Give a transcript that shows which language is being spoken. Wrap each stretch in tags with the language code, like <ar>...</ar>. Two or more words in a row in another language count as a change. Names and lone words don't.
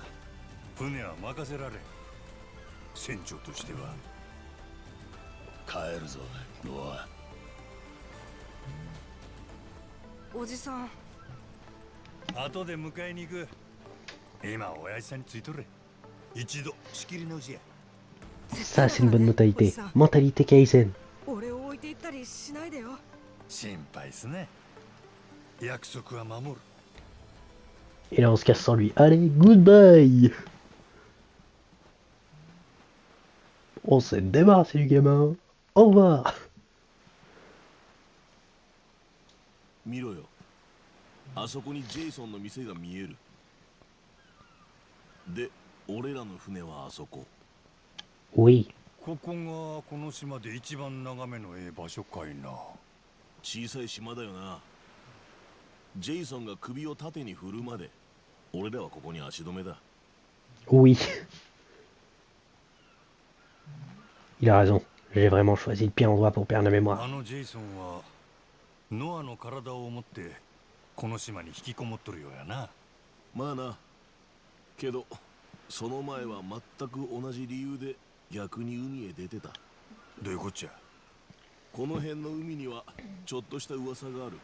<ja>船は任せられん。船長としては。帰るぞノア。おじさん。後で迎えに行く。今親父さんについとれ。一度仕切り直しや。</ja> <fr>Ça, c'est une bonne mentalité. Mentalité Kaizen.</fr> <ja>俺を置いていったりしないでよ。心配すね。約束は守る。</ja> <fr>Et là, on se casse sans lui. Allez, goodbye. On s'est débarrassé du gamin. Au revoir.</fr> <ja>見ろよ。あそこにジェイソンの店が見える。で、俺らの船はあそこ。</ja> <fr>Oui.</fr> <ja>ここがこの島で一番眺めのええ場所かいな。小さい島だよな。ジェイソンが首を縦に振るまで俺らはここに足止めだ。</ja> <fr>Oui. Il a raison. J'ai vraiment choisi le pire endroit pour perdre la mémoire.</fr> <ja>あのジェイソンはノアの体を持ってこの島に引きこもっとるようやな。まあな。けどその前は全く同じ理由で逆に海へ出てた。どういうこっちゃ。この辺の海にはちょっとした噂がある。</ja>